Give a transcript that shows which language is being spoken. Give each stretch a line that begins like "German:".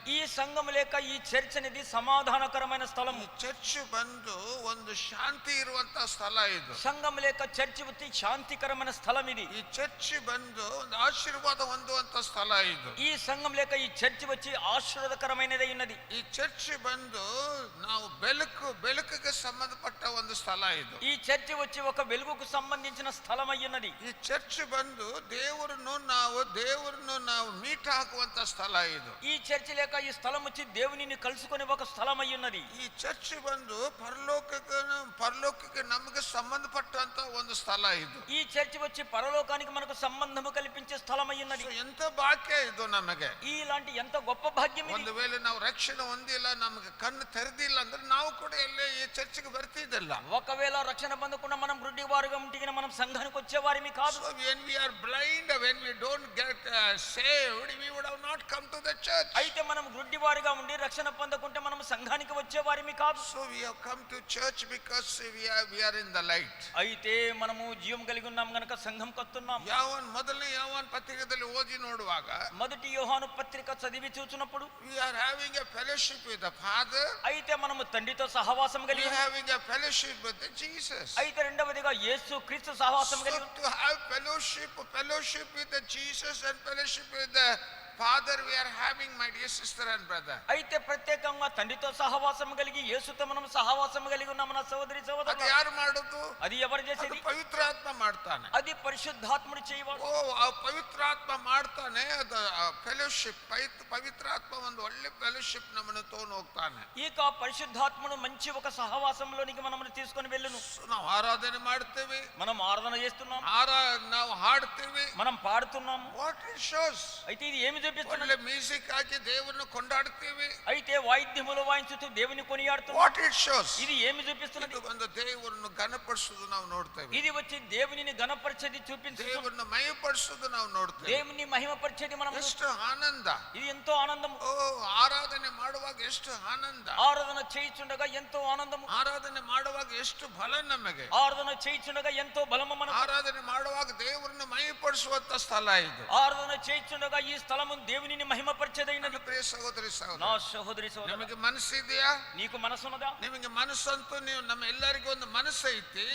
Telugu: ఈ సంఘం లేక ఈ చర్చ్ అనేది సమాధానకరమైన స్థలం.
Kannada: ಈ చర్చ్ ಬಂದು ಒಂದು ಶಾಂತಿ ಇರುವಂತ ಸ್ಥಳ ಇದು.
Telugu: సంఘం లేక చర్చ్ వచ్చి శాంతికరమైన స్థలం ఇది.
Kannada: ಈ ಚರ್ಚ್ ಬಂದು ಒಂದು ಆಶೀರ್ವಾದ ಹೊಂದುವಂತ ಸ್ಥಳ ಇದು.
Telugu: ఈ సంఘం లేక ఈ చర్చ్ వచ్చి ఆశీర్వాదకరమైనది ఉన్నది.
Kannada: ಈ ಚರ್ಚ್ ಬಂದು ನಾವು ಬೆಳಕಿಗೆ ಸಂಬಂಧಪಟ್ಟ ಒಂದು ಸ್ಥಳ ಇದು.
Telugu: ఈ చర్చ్ వచ్చి ఒక వెలుగుకు సంబంధించిన స్థలం అయ్యున్నది.
Kannada: ಈ ಚರ್ಚ್ ಬಂದು ದೇವರನ್ನು ನಾವು ಮೀಟ್ ಹಾಕುವಂತ ಸ್ಥಳ ಇದು.
Telugu: ఈ చర్చ్ లేక ఈ స్థలం వచ్చి దేవునిని కలుసుకునే ఒక స్థలం అయ్యున్నది.
Kannada: ಈ ಚರ್ಚ್ ಬಂದು ಪರಲೋಕಕ್ಕೆ ನಮಗೆ ಸಂಬಂಧಪಟ್ಟಂತ ಒಂದು ಸ್ಥಳ ಇದು.
Telugu: ఈ చర్చ్ వచ్చి పరలోకానికి మనకు సంబంధము కల్పించే స్థలం అయ్యున్నది.
Kannada: ಎಂತ ಭಾಗ್ಯ ಇದು ನಮಗೆ.
Telugu: ఇలాంటి ఎంత గొప్ప భాగ్యం ఇది.
Kannada: ಒಂದು ವೇಳೆ ನಾವು ರಕ್ಷಣೆ ಹೊಂದಿಲ್ಲ, ನಮಗೆ ಕಣ್ಣು ತೆರೆದಿಲ್ಲ ಅಂದ್ರೆ ನಾವು ಕೂಡ ಎಲ್ಲೇ ಈ ಚರ್ಚ್ಗೆ ಬರ್ತಿದ್ದಲ್ಲ.
Telugu: ఒకవేళ రక్షణ పొందకుండా మనం గుడ్డివారుగా ఉంటే మనం సంఘానికి వచ్చేవారిమి కాదు.
English: So when we are blind, when we don't get saved, we would have not come to the church.
Telugu: అయితే మనం గుడ్డివారుగా ఉండి రక్షణ పొందకుంటే మనం సంఘానికి వచ్చేవారిమి కాదు.
English: So we have come to church because we are in the light.
Telugu: అయితే మనము జీవం కలిగి ఉన్నాం గనుక సంఘంకి వస్తున్నాం.
Kannada: ಮೊದಲನೇ ಯೋಹಾನ ಪತ್ರಿಕೆಯಲ್ಲಿ ಓದಿ ನೋಡುವಾಗ
Telugu: మొదటి యోహాను పత్రిక చదివి చూచినప్పుడు
English: we are having a fellowship with the Father.
Telugu: అయితే మనము తండ్రితో సహవాసం
English: We
Telugu: కలిగి
English: are having a fellowship with the Jesus.
Telugu: అయితే రెండవదిగా యేసు క్రీస్తు సహవాసం
English: So
Telugu: కలిగి
English: to have fellowship with the Jesus and fellowship with the Father, we are having, my dear sister and brother.
Telugu: అయితే ప్రత్యేకంగా తండ్రితో సహవాసం కలిగి యేసుతో మనం సహవాసం కలిగి ఉన్నాం నా సహోదరి
Kannada: ಅದು
Telugu: సహోదరులు.
Kannada: ಯಾರು ಮಾಡೋದು?
Telugu: అది ఎవరు
Kannada: ಅದು
Telugu: చేసేది?
Kannada: ಪವಿತ್ರಾತ್ಮ ಮಾಡ್ತಾನೆ.
Telugu: అది పరిశుద్ధాత్ముడు చేయవాడు.
Kannada: ಆ ಪವಿತ್ರಾತ್ಮ ಮಾಡ್ತಾನೆ. ಅದು ಫೆಲೋಶಿಪ್, ಪವಿತ್ರಾತ್ಮ ಒಂದು ಒಳ್ಳೆ ಫೆಲೋಶಿಪ್ ನಮ್ಮನ್ನು ತಗೊಂಡು ಹೋಗ್ತಾನೆ.
Telugu: ఇక పరిశుద్ధాత్ముడు మంచి ఒక సహవాసంలోనికి మనల్ని తీసుకొని వెళ్ళును.
Kannada: ನಾವು ಆರಾಧನೆ ಮಾಡ್ತೇವೆ,
Telugu: మనం ఆరాధన చేస్తున్నాం,
Kannada: ನಾವು ಹಾಡ್ತೇವೆ.
Telugu: మనం పాడుతున్నాము.
English: What it shows?
Telugu: అయితే ఇది ఏమి చూపిస్తున్నది?
Kannada: ಒಳ್ಳೆ ಮ್ಯೂಸಿಕ್ ಹಾಕಿ ದೇವರನ್ನು ಕೊಂಡಾಡ್ತೇವೆ.
Telugu: అయితే వాయిద్యములు వాయించుతూ దేవుని కొనియాడుతున్నాం.
English: What it shows?
Telugu: ఇది ఏమి చూపిస్తున్నది?
Kannada: ಇದು ಒಂದು ದೇವರನ್ನು ಘನಪಡಿಸುವುದು ನಾವು ನೋಡ್ತೇವೆ.
Telugu: ఇది వచ్చి దేవునిని ఘనపరిచేది చూపించు,
Kannada: ದೇವರನ್ನು ಮಹಿಮಪಡಿಸುವುದು ನಾವು ನೋಡ್ತೇವೆ.
Telugu: దేవుని మహిమపరిచేది మనం.
Kannada: ಎಷ್ಟು ಆನಂದ!
Telugu: ఇది ఎంతో ఆనందము.
Kannada: ಓ, ಆರಾಧನೆ ಮಾಡುವಾಗ ಎಷ್ಟು ಆನಂದ!
Telugu: ఆరాధన చేయుచుండగా ఎంతో ఆనందము.
Kannada: ಆರಾಧನೆ ಮಾಡುವಾಗ ಎಷ್ಟು ಬಲ ನಮಗೆ!
Telugu: ఆరాధన చేయుచుండగా ఎంతో బలము మనకు.
Kannada: ಆರಾಧನೆ ಮಾಡುವಾಗ ದೇವರನ್ನು ಮಹಿಮಪಡಿಸುವಂತ ಸ್ಥಳ ಇದು.
Telugu: ఆరాధన చేయుచుండగా ఈ స్థలము దేవునిని మహిమపరిచేదైనది.
Kannada: ಪ್ರಿಯ ಸಹೋದರಿ
Telugu: నా
Kannada: ಸಹೋದರ,
Telugu: సహోదరి సహోదరు,
Kannada: ನಿಮಗೆ ಮನಸ್ಸಿದೆಯಾ?
Telugu: నీకు మనసున్నదా?
Kannada: ನಿಮಗೆ ಮನಸ್ಸಂತೂ ನೀವು ನಮ್ಮ ಎಲ್ಲರಿಗೂ ಒಂದು ಮನಸ್ಸು ಐತಿ.